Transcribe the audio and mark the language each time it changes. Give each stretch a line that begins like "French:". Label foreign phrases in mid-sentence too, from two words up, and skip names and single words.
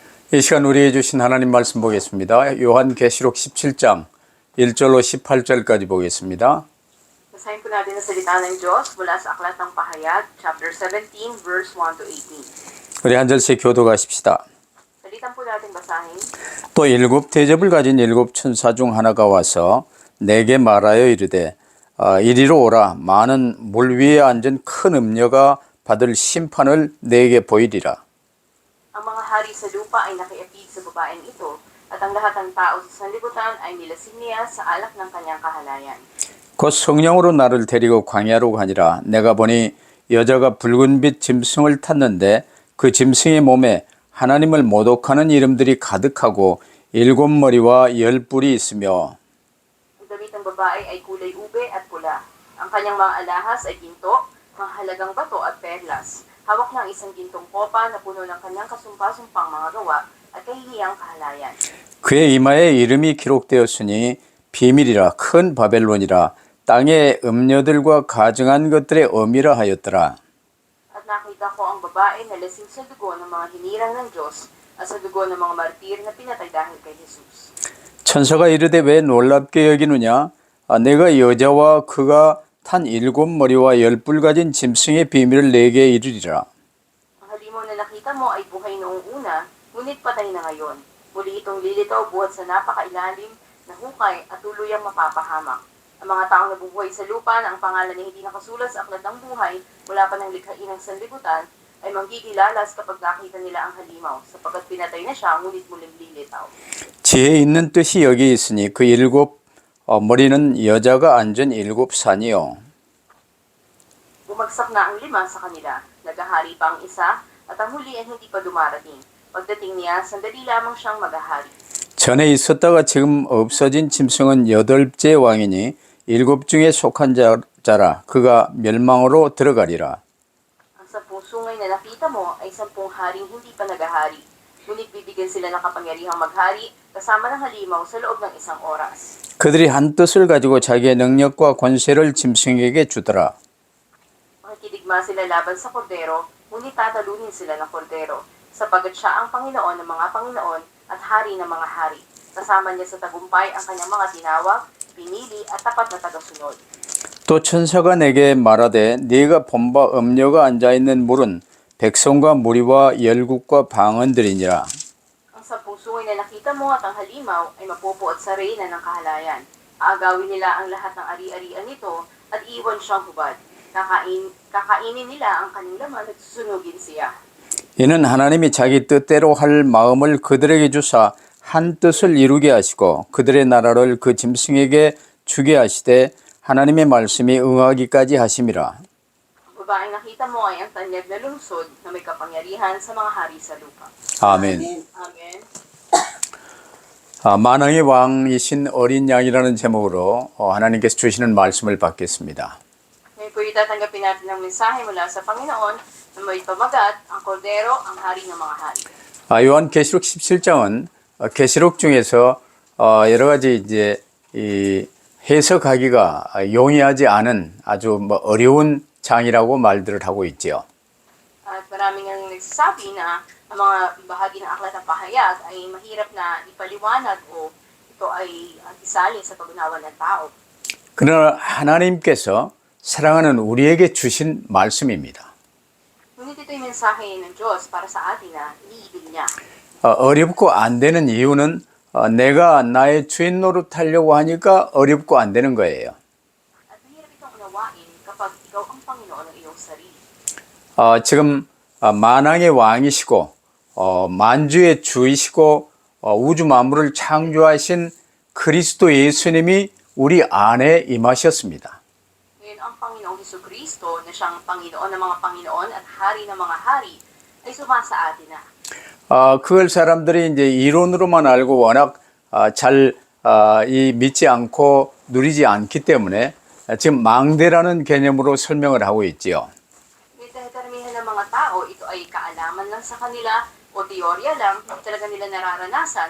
Korean: 이 시간 우리에게 주신 하나님 말씀 보겠습니다. 요한계시록 17장 1절로 18절까지 보겠습니다.
Filipino: Basahin po natin ang salita ng Diyos mula sa Aklat ng Pahayag,
English: chapter 17, verse 1 to 18.
Korean: 우리 한 절씩 교도하십시다.
Filipino: Salitan po natin basahin.
Korean: 또 일곱 대접을 가진 일곱 천사 중 하나가 와서 내게 말하여 이르되 이리로 오라. 많은 물 위에 앉은 큰 음녀가 받을 심판을 내게 보이리라.
Filipino: Ang mga hari sa lupa ay nakiapig sa babaeng ito, at ang lahat ng tao sa sanlibutan ay nilasing niya sa alak ng kanyang kahalayan.
Korean: 곧 성령으로 나를 데리고 광야로 가니라. 내가 보니 여자가 붉은빛 짐승을 탔는데 그 짐승의 몸에 하나님을 모독하는 이름들이 가득하고 일곱 머리와 열 뿔이 있으며
Filipino: Ang damit ng babae ay kulay ube at pula. Ang kanyang mga alahas ay ginto, mahalagang bato at perlas. Hawak ng isang gintong kopa na puno ng kanyang kasumpa-sumpang mga gawa at kahihiyang kahalayan.
Korean: 그의 이마에 이름이 기록되었으니 비밀이라 큰 바벨론이라 땅의 음녀들과 가증한 것들의 어미라 하였더라.
Filipino: At nakita ko ang babae na lasing sa dugo ng mga hinirang ng Diyos at sa dugo ng mga martir na pinatay dahil kay Jesus.
Korean: 천사가 이르되 왜 놀랍게 여기느냐? 내가 여자와 그가 탄 일곱 머리와 열 뿔 가진 짐승의 비밀을 내게 이르리라.
Filipino: Ang halimaw na nakita mo ay buhay noong una, ngunit patay na ngayon. Muli itong lilitaw buhat sa napakailalim na hukay at tuluyang mapapahamak. Ang mga taong nabubuhay sa lupa na ang pangalan ay hindi nakasulat sa aklat ng buhay mula pa ng likhain ng sanlibutan ay manggigilalas kapag nakita nila ang halimaw sapagkat pinatay na siya ngunit muling lilitaw.
Korean: 지혜 있는 뜻이 여기 있으니 그 일곱 머리는 여자가 앉은 일곱 산이요.
Filipino: Bumagsak na ang lima sa kanila, naghahari pa ang isa, at ang huli ay hindi pa dumarating. Pagdating niya, sandali lamang siyang maghahari.
Korean: 전에 있었다가 지금 없어진 짐승은 여덟째 왕이니 일곱 중에 속한 자라 그가 멸망으로 들어가리라.
Filipino: Ang 10 sungay na nakita mo ay 10 haring hindi pa naghahari. Ngunit bibigyan sila ng kapangyarihang maghari kasama ng halimaw sa loob ng isang oras.
Korean: 그들이 한 뜻을 가지고 자기의 능력과 권세를 짐승에게 주더라.
Filipino: Makikidigma sila laban sa kordero, ngunit tatalunin sila ng kordero, sapagat siya ang Panginoon ng mga Panginoon at Hari ng mga hari. Kasama niya sa tagumpay ang kanyang mga tinawag, pinili at tapat na tagasunod.
Korean: 또 천사가 내게 말하되 네가 본 바 음녀가 앉아있는 물은 백성과 무리와 열국과 방언들이니라.
Filipino: Ang 10 sungay na nakita mo at ang halimaw ay mapupuot sa reyna ng kahalayan. Aagawin nila ang lahat ng ari-arian nito at iwan siyang hubad. Kakainin nila ang kanyang laman at susunugin siya.
Korean: 이는 하나님이 자기 뜻대로 할 마음을 그들에게 주사 한 뜻을 이루게 하시고 그들의 나라를 그 짐승에게 주게 하시되 하나님의 말씀이 응하기까지 하심이라.
Filipino: Ang babaeng nakita mo ay ang tanyag na lungsod na may kapangyarihan sa mga hari sa lupa.
Korean: 아멘.
Filipino: Amen.
Korean: 만왕의 왕이신 어린 양이라는 제목으로 하나님께서 주시는 말씀을 받겠습니다.
Filipino: Ngayon po itatanggapin natin ang mensahe mula sa Panginoon na may pamagat ang kordero, ang hari ng mga hari.
Korean: 요한계시록 17장은 계시록 중에서 여러 가지 이제 이 해석하기가 용이하지 않은 아주 어려운 장이라고 말들을 하고 있죠.
Filipino: At maraming ang nagsasabi na ang mga bahagi ng aklat ng pahayag ay mahirap na ipaliwanag o ito ay isali sa pag-unawa ng tao.
Korean: 그러나 하나님께서 사랑하는 우리에게 주신 말씀입니다.
Filipino: Ngunit ito'y mensahe ng Diyos para sa atin na iniibig niya.
Korean: 어렵고 안 되는 이유는 내가 나의 주인 노릇하려고 하니까 어렵고 안 되는 거예요.
Filipino: At mahirap itong unawain kapag ikaw ang Panginoon ng iyong sarili.
Korean: 지금 만왕의 왕이시고 만주의 주이시고 우주 만물을 창조하신 그리스도 예수님이 우리 안에 임하셨습니다.
Filipino: Ngayon ang Panginoong Hesukristo na siyang Panginoon ng mga Panginoon at Hari ng mga hari ay sumasa atin na.
Korean: 그걸 사람들이 이제 이론으로만 알고 워낙 잘 믿지 않고 누리지 않기 때문에 지금 망대라는 개념으로 설명을 하고 있지요.
Filipino: Dahil karamihan ng mga tao, ito ay kaalaman lang sa kanila o teorya lang, hindi talaga nila nararanasan.